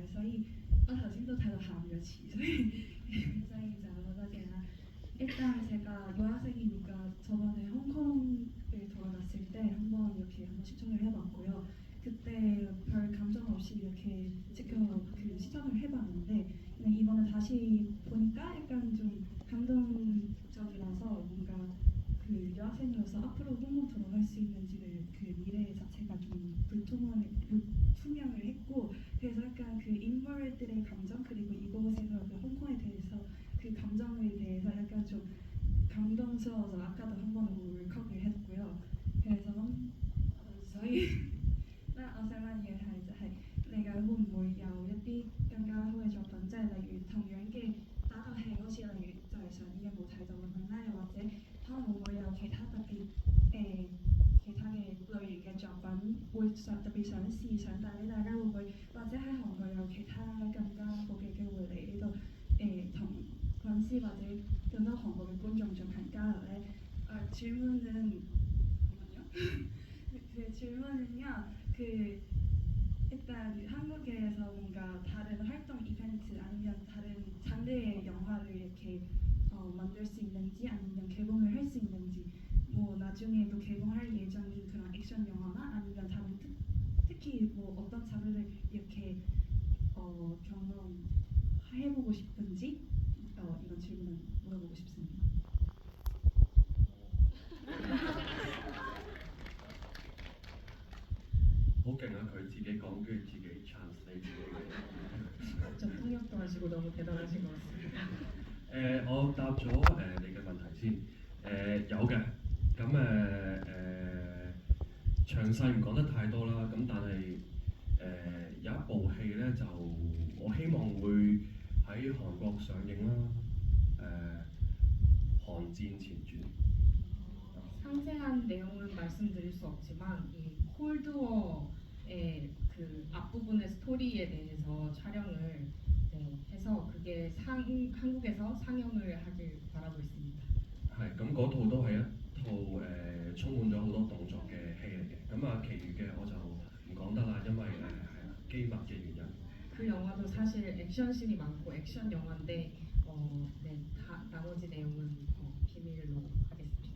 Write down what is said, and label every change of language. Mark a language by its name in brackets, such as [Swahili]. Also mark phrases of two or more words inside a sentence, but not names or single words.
[Cantonese] 所以我頭先都睇到喊咗次，所以就好多謝啦。 [Korean] 일단 제가 유학생이니까 저번에 홍콩에 돌아갔을 때 한번 시청을 해봤고요. 그때 별 감정 없이 이렇게 시청을 해봤는데 이번에 다시 보니까 약간 좀 감동적이라서 뭔가 유학생으로서 앞으로 홍콩 돌아갈 수 있는지를 미래 자체가 좀 불투명을 했고 그래서 약간 그 인물들의 감정 그리고 이곳에서 그 홍콩에 대해서 그 감정에 대해서 약간 좀 감동스러워서 아까도 한 번 울컥을 했고요. [Cantonese] 그래서 所以我想問嘅係就係嚟緊會唔會有一啲更加好嘅作品，即係例如同樣嘅打鬥戲，好似例如就係上年嘅冇睇到咁樣啦，又或者可能會唔會有其他特別其他嘅類型嘅作品會特別想試想帶俾大家，會唔會或者喺韓國有其他更加好嘅機會嚟呢度同粉絲或者更多韓國嘅觀眾進行交流咧？ [Korean] 질문은 잠깐만요. 그 질문은요. 그 일단 한국에서 뭔가 다른 활동 이벤트 아니면 다른 장르의 영화를 이렇게 만들 수 있는지 아니면 개봉을 할 수 있는지 뭐 나중에도 개봉할 예정인 그런 액션 영화나 아니면 다른 특히 뭐 어떤 장르를 이렇게 경험해보고 싶은지 이런 질문을 물어보고 싶습니다. [Cantonese] 好勁啊！佢自己講，跟住自己 translate 自己嘅。 [Korean] 좀 통역도 하시고 너무 대단하신 것 같습니다. [Cantonese] 我答咗你嘅問題先。有嘅，咁詳細唔講得太多啦。咁但係有一部戲咧，就我希望會喺韓國上映啦。寒戰前傳。 [Korean] 상세한 내용은 말씀드릴 수 없지만 이 콜드워의 그 앞부분의 스토리에 대해서 촬영을 해서 그게 한국에서 상영을 하길 바라고 있습니다. [Cantonese] 係，咁嗰套都係一套充滿咗好多動作嘅戲嚟嘅。咁啊，其餘嘅我就唔講得啦，因為係啦機密嘅原因。 [Korean] 그 영화도 사실 액션씬이 많고 액션 영화인데 네, 나머지 내용은 비밀로 하겠습니다.